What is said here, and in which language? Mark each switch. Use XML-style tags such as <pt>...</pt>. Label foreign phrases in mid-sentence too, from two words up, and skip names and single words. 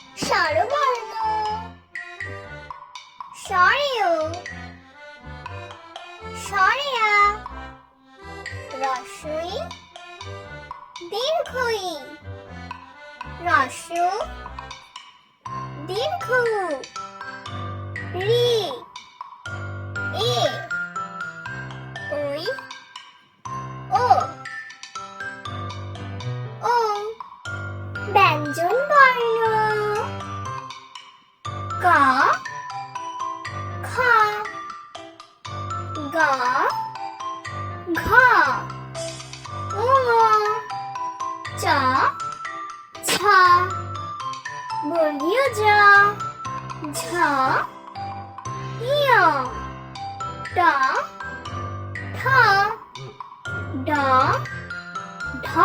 <bn>স্বরবর্ণ স্বরেয় স্বরেয়া রস্বই দীর্ঘই রস্ব দীর্ঘ রি এ ওই ও ও ব্যঞ্জন বর্ণ ক খ গ ঘ ঙ চ ছ বর্গীয় জ ঝ ইয় ট ঠ ড ঢ</bn>